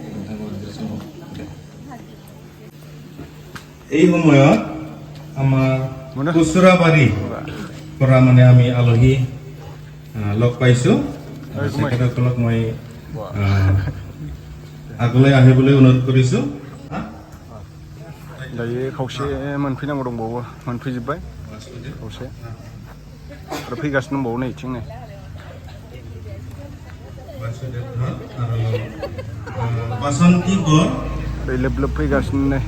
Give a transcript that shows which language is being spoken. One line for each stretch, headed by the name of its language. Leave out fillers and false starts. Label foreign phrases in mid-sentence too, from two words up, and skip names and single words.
Assamese: এই সময়ত আমাৰ কুচুৰাবাৰী পৰা মানে আমি আলহী লগ পাইছো। তেখেতসকলক মই আগলৈ আহিবলৈ অনুৰোধ কৰিছো।
Bodo: दायो खावसे मोनफैनांगौ दंबावो, मोनफैजोब्बाय खावसे आरो फैगासिनो दंबावो नै इथिं नै बासन्ती गर दै लोब लोब फैगासिनो नै